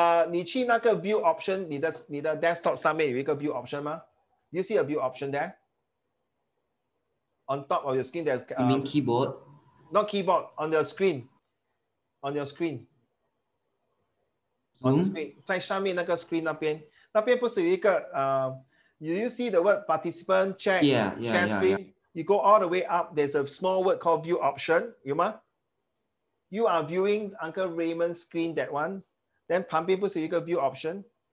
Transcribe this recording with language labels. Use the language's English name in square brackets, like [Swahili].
[Chinese] 你去那个 view option，你的 desktop 上面有一个 view option 吗？ [English] You see a view option there? On top of your screen, there's you mean keyboard? Not keyboard, on the screen. On your screen. Zoom? On the screen. 在上面那个 screen 那边不是有一个 you see the word participant check share screen? You go all the way up, there's a small word called view option. [Chinese] 有吗？ [English] You are viewing Uncle Raymond's screen, that one. [Chinese] Then 旁边不是有一个 view option?